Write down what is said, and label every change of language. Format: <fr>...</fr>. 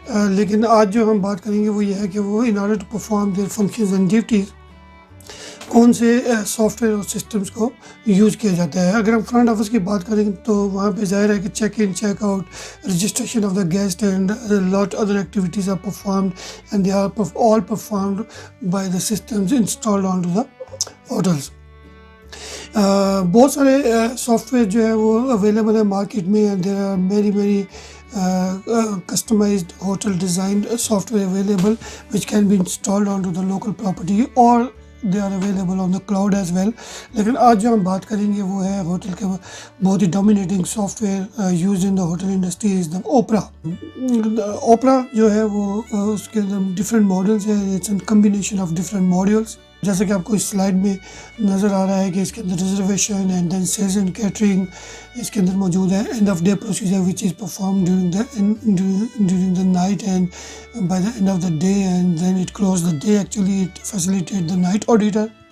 <ur>لیکن آج جو ہم بات کریں گے وہ یہ ہے کہ وہ</ur> <en>in order to perform their functions and duties</en> <ur>کون سے سافٹ ویئر اور سسٹمز کو یوز کیا جاتا ہے. اگر ہم فرنٹ آفس کی بات کریں تو وہاں پہ ظاہر ہے کہ</ur> <en>Check in check out, registration of the guest and lot other activities are performed and they are all performed by the systems installed onto the hotels.</en> <ur>بہت سارے سافٹ ویئر جو ہے وہ اویلیبل ہے مارکیٹ میں،</ur> <en>And there are many customized hotel designed software available which can be installed onto the local property or they are available on the cloud as well.</en> <ur>لیکن آج جو ہم بات کریں گے وہ ہے ہوٹل کے بہت ہی dominating soft where</ur> <en>Use in the hotel industry is the opera.</en> <ur>اوپرا جو ہے وہ اس کے اندر ڈفرینٹ ماڈلس ہیں.</ur> <en>it's an combination of different modules,</en> <ur>جیسا کہ آپ کو اس سلائڈ میں نظر آ رہا ہے کہ اس کے اندر reservation and then sales and catering اس کے اندر موجود ہے.</ur> <en>End of day procedure which is perform during the night and by the end of the day and then it close the day. Actually it facilitate the night auditor.</en>